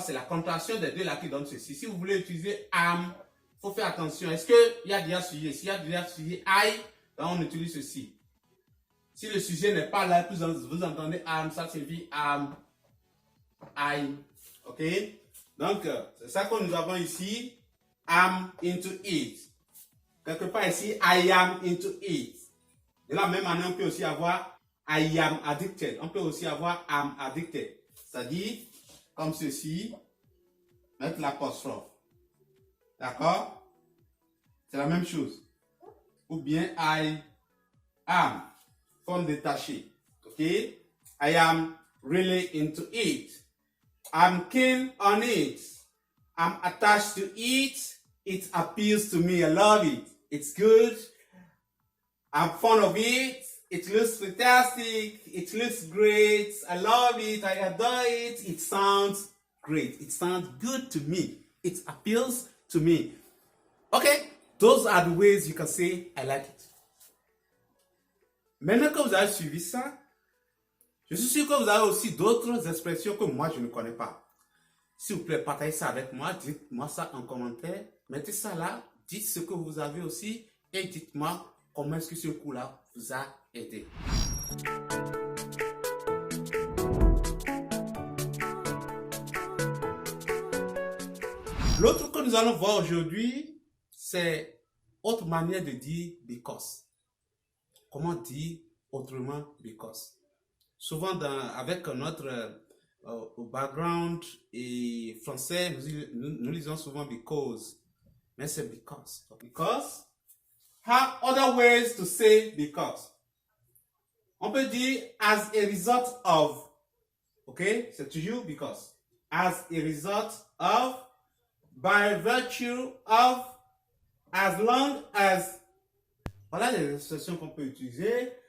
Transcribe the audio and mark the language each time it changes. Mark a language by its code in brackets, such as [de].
[fr] C'est la contraction des deux là qui donne ceci. Si vous voulez utiliser am, il faut faire attention. Est-ce qu'il y a déjà sujet? S'il y a déjà sujet I, donc on utilise ceci. Si le sujet n'est pas là, vous entendez am, ça signifie am, I. Ok? Donc, c'est ça que nous avons ici. [en] I'm into it. [fr] Quelque part ici, [en] I am into it. [fr] De la même manière, on peut aussi avoir [en] I am addicted. [fr] On peut aussi avoir [en] am addicted. [fr] C'est-à-dire, comme ceci, mettre l'apostrophe. D'accord? C'est la même chose. Ou bien [en] I am, [fr] forme détachée. [en] Ok? I am really into it. I'm keen on it. I'm attached to it. It appeals to me. I love it. It's good. I'm fond of it. It looks fantastic. It looks great. I love it. I adore it. It sounds great. It sounds good to me. It appeals to me. Okay, those are the ways you can say I like it. [fr] Maintenant que vous avez suivi ça, je suis sûr que vous avez aussi d'autres expressions que moi je ne connais pas. S'il vous plaît, partagez ça avec moi. Dites-moi ça en commentaire. Mettez ça là. Dites ce que vous avez aussi. Et dites-moi comment est-ce que ce cours-là vous a aidé. L'autre que nous allons voir aujourd'hui, c'est autre manière de dire because. Comment dire autrement because? Souvent avec notre background et français, nous lisons souvent because. Mais c'est because. [en] Because have other ways to say because. [fr] On peut dire [en] as a result of. Ok? [fr] C'est toujours [en] because. As a result of, by virtue of, as long as. [fr] Voilà les expressions qu'on peut utiliser.